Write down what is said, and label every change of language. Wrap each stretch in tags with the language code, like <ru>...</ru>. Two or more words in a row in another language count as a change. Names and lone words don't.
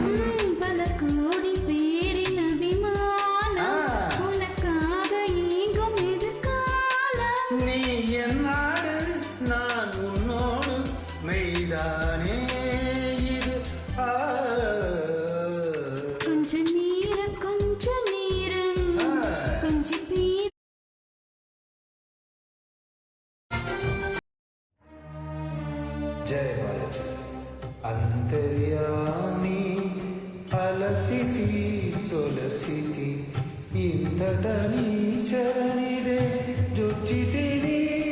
<ta>பல கோடி பேரின் அபிமானம் உனக்காக ஏங்கும் எதிர்காலம் நீ என் நாடு நான் உன்னோடு மெய்தானே இது. கொஞ்ச நேரம் கொஞ்ச பேர்</ta> <te>జయ బాలాజీ. అంతర్యామి అలసితి సొలసితి ఇంతట నీ చరణిదే జొచ్చితిని.</te>